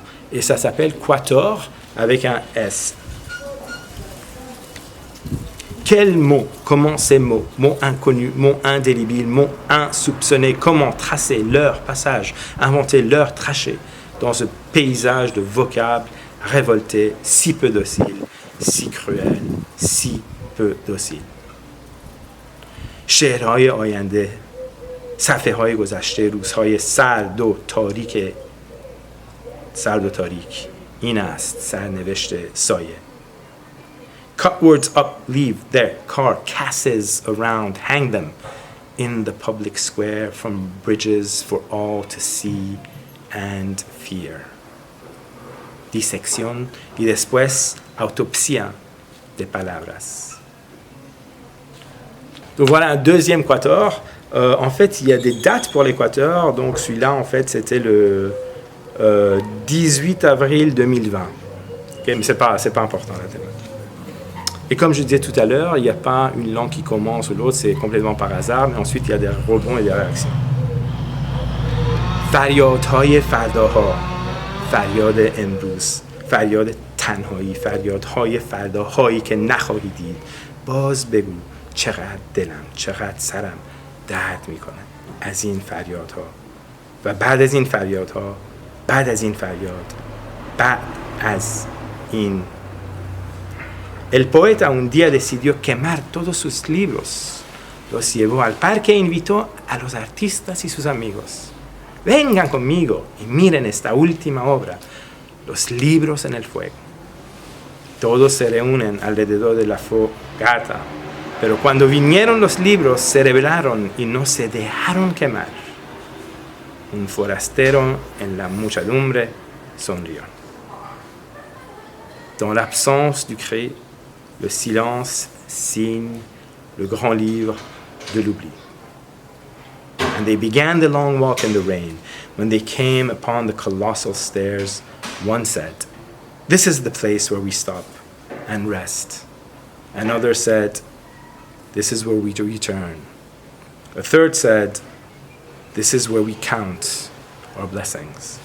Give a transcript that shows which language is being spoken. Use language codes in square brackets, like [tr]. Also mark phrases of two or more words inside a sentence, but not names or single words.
[fr] Et ça s'appelle Quator avec un S. Quels mots, comment ces mots, mots inconnus, mots indélébiles, mots insoupçonnés, comment tracer leur passage, inventer leur trachée dans ce paysage de vocables révoltés, si peu dociles, si cruels, si peu dociles. [fa] شعرهای آینده، صفحه‌های گذشته، روزهای سرد و تاریک، این است سرنوشت سایه. [en] Cut words up, leave their carcasses around, hang them in the public square from bridges for all to see and fear. [es] Disección y después autopsia de palabras. [fr] Donc voilà un deuxième quator. En fait, il y a des dates pour l'équateur. Donc celui-là, en fait, c'était le 18 avril 2020. Okay, mais c'est pas important la thématique. Et comme je disais tout à l'heure, il n'y a pas une langue qui commence ou l'autre, c'est complètement par hasard, mais ensuite il y a des rebonds et des réactions. [fa] فریادهای فرداها، فریاد امروز، فریاد تنهایی، فریادهای فرداهایی که نخواهی دید. باز بگو چقدر دلم، چقدر سرم درد میکنه از این فریادها. و بعد از این فریادها، بعد از این فریاد، بعد از این. [es] El poeta un día decidió quemar todos sus libros. Los llevó al parque e invitó a los artistas y sus amigos. Vengan conmigo y miren esta última obra, los libros en el fuego. Todos se reúnen alrededor de la fogata, pero cuando vinieron los libros se rebelaron y no se dejaron quemar. Un forastero en la muchedumbre sonrió. [fr] Dans l'absence du cri, le silence signe le grand livre de l'oubli. [en] And they began the long walk in the rain. When they came upon the colossal stairs, one said, "This is the place where we stop and rest." Another said, "This is where we return." A third said, "This is where we count our blessings."